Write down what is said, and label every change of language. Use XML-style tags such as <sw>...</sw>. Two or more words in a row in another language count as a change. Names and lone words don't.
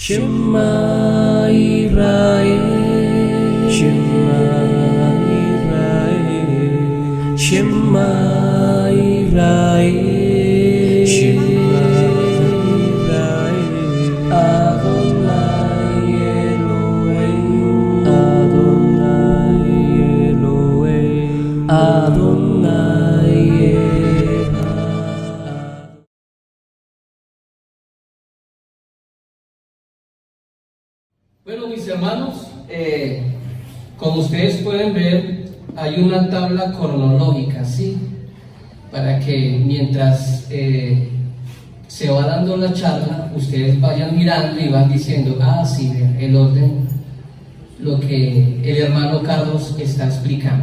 <he>שמע ישראל, שמע ישראל, שמע ישראל, שמע ישראל, אדני אלהים, אדני אלהים, אדני אחד.</he> <es>Bueno, mis hermanos, como ustedes pueden ver, hay una tabla cronológica, ¿sí? Para que mientras se va dando la charla, ustedes vayan mirando y van diciendo, sí, el orden, lo que el hermano Carlos está explicando.</es>